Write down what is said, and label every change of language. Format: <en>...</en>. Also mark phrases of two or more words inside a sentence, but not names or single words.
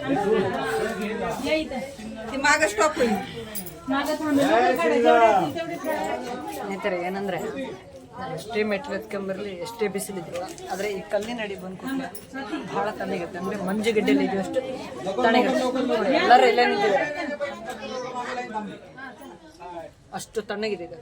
<mr>ये इथं ती मागं स्टॉप होईल. मागं थांबेल तेवढे</mr> <kn>ಸ್ನೇಹಿತರೆ ಏನಂದ್ರೆ ಎಷ್ಟೇ ಮೆಟ್ಲು ಎತ್ಕೊಂಬರ್ಲಿ ಎಷ್ಟೇ ಬಿಸಿಲಿದ್ರು ಆದರೆ ಈ ಕಲ್ಲಿನ ಅಡಿ ಬಂದು ಕೂತ್ರೆ ಬಹಳ ತಣ್ಣಗಿರುತ್ತೆ. ಅಂದ್ರೆ ಮಂಜುಗಡ್ಡೆಯಲ್ಲಿ ಇದೆಯಷ್ಟು ತಣ್ಣಗಿರುತ್ತೆ. ಎಲ್ಲರೂ ಇಲ್ಲೇ ನಿಂತಿದ್ದಾರೆ, ಅಷ್ಟು ತಣ್ಣಗಿದೆ ಇದು.</kn>